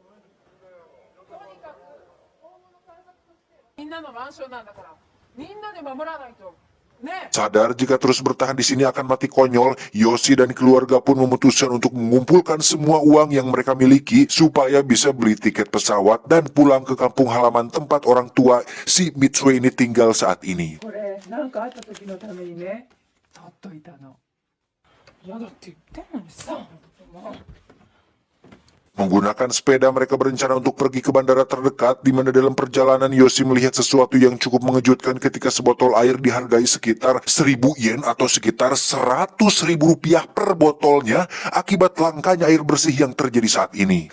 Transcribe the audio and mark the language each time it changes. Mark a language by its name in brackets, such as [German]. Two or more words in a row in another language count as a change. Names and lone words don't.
[Indonesian] Sadar jika terus bertahan di sini akan mati konyol, Yoshi dan keluarga pun memutuskan untuk mengumpulkan semua uang yang mereka miliki supaya bisa beli tiket pesawat dan pulang ke kampung halaman tempat orang tua si Mitsue ini tinggal saat ini. [Japanese] これなんかあった時のためにね、取っといたの。嫌だって言ってんのにさ。もう [Indonesian] Menggunakan sepeda, mereka berencana untuk pergi ke bandara terdekat, di mana dalam perjalanan Yoshi melihat sesuatu yang cukup mengejutkan ketika sebotol air dihargai sekitar 1.000 yen atau sekitar 100.000 rupiah per botolnya akibat langkanya air bersih yang terjadi saat ini.